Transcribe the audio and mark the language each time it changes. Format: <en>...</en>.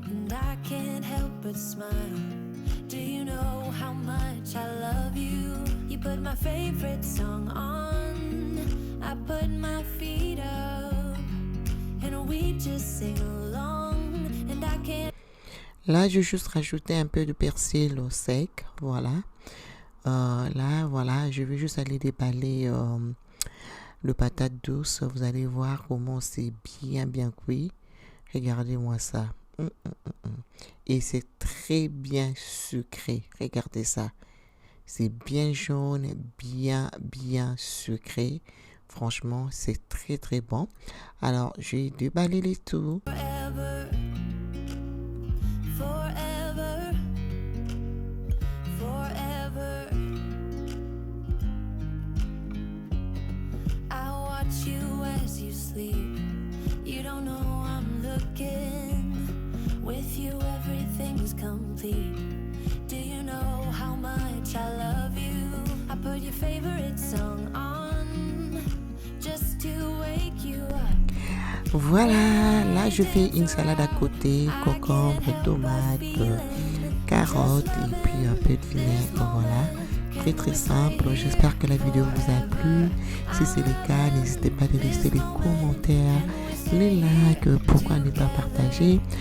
<en>I can't help but smile. Do you know how much I love you? You put my favorite song on, I put my feet up, and we just sing along, and I can't.</en> <fr>Là, je vais juste rajouter un peu de persil au sec, voilà. Là, voilà, je vais juste aller déballer le patate douce. Vous allez voir comment c'est bien cuit. Regardez-moi ça. Et c'est très bien sucré. Regardez ça. C'est bien jaune, bien sucré. Franchement, c'est très bon. Alors, je vais déballer les tout.</fr> <en>Forever, forever, forever. I watch you as you sleep. You don't know I'm looking. With you, everything's complete. Do you know how much I love you? I put your favorite song on just to wake you up.</en> <fr>Voilà, là je fais une salade à côté, concombre, tomates, carottes et puis un peu de vinaigre, voilà. Très simple, j'espère que la vidéo vous a plu. Si c'est le cas, n'hésitez pas à laisser les commentaires, les likes, pourquoi ne pas partager.</fr>